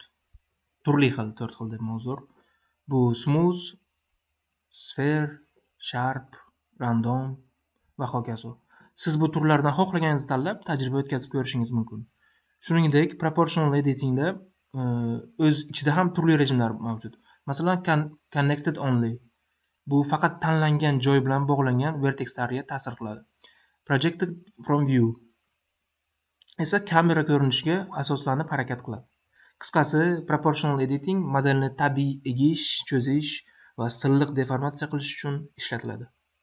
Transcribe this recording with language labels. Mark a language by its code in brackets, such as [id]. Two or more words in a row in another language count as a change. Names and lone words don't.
[uz] Turli xil, 4 xil deb ma'zur. Bu [en] smooth, sphere, sharp, random [uz] va hokazo. Siz bu turlardan xohlaganingizni tanlab tajriba o'tkazib ko'rishingiz mumkin. Shuningdek, [en] proportional editingda [uz] o'z ichida ham turli rejimlar mavjud. Masalan, [en] connected only. [uz] Bu faqat tanlangan joy bilan bog'langan vertexlarga ta'sir qiladi. [en] Projected from view [uz] esa kamera ko'rinishiga asoslanib harakat qiladi. Qisqasi, [en] proportional editing [uz] modelni tabiiy egish, cho'zish va silliq deformatsiya qilish uchun ishlatiladi.